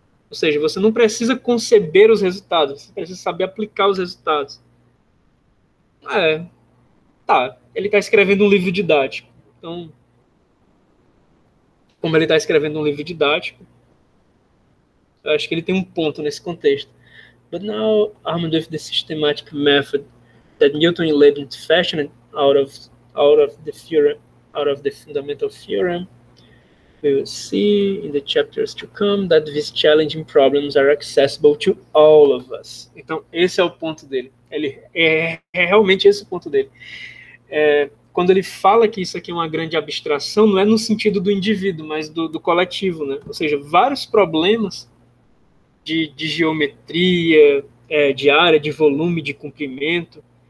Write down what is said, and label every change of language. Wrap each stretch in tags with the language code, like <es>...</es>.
<pt>Ou seja, você não precisa conceber os resultados, você precisa saber aplicar os resultados. Ele está escrevendo um livro didático. Então, como ele está escrevendo um livro didático, eu acho que ele tem um ponto nesse contexto.</pt> <en>But now, armed with the systematic method that Newton and Leibniz fashioned out of the fundamental theorem, we will see in the chapters to come that these challenging problems are accessible to all of us.</en> <pt>Então, esse é o ponto dele. Ele é realmente esse o ponto dele. Quando ele fala que isso aqui é uma grande abstração, não é no sentido do indivíduo, mas do coletivo, né? Ou seja, vários problemas de geometria, de área, de volume, de comprimento.</pt>